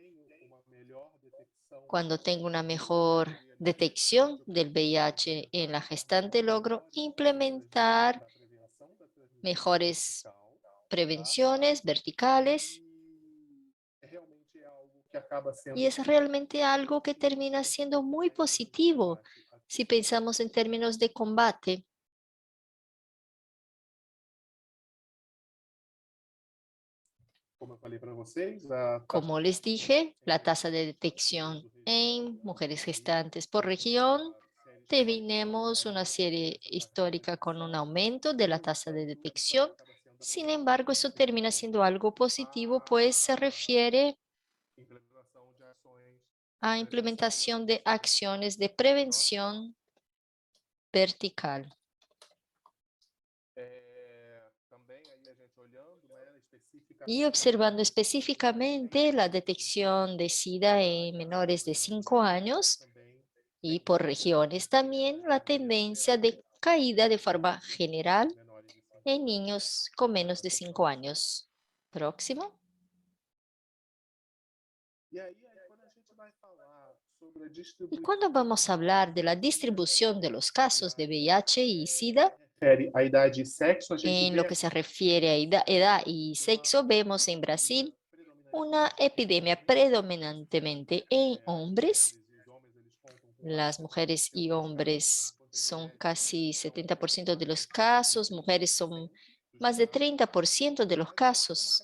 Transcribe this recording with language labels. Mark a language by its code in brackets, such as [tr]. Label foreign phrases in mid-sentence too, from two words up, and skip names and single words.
[es] Cuando tengo una mejor detección del VIH en la gestante, logro implementar mejores prevenciones verticales, y es realmente algo que termina siendo muy positivo si pensamos en términos de combate. [pt] como eu falei para vocês, a [es] Como les dije, la tasa de detección en mujeres gestantes por región, tenemos una serie histórica con un aumento de la tasa de detección. Sin embargo, eso termina siendo algo positivo, pues se refiere [pt] implementação de ações [es] a implementación de acciones de prevención vertical. [pt] também aí a gente olhando, né, especificamente [es] Y observando específicamente la detección de SIDA en menores de 5 años [pt] também [es] y por regiones también la tendencia de caída de forma general [pt] menores de 5 [es] en niños con menos de 5 años. Próximo. [pt] E aí quando a gente vai falar sobre a [es] Y [pt] distribuição [es] cuando vamos a hablar de la distribución de los casos de VIH y SIDA, [pt] refere à idade e sexo, a gente [es] en [pt] vê [es] lo que se refiere a edad y sexo, vemos en Brasil una epidemia predominantemente en hombres. Las mujeres y hombres son casi 70% de los casos, mujeres son más de 30% de los casos.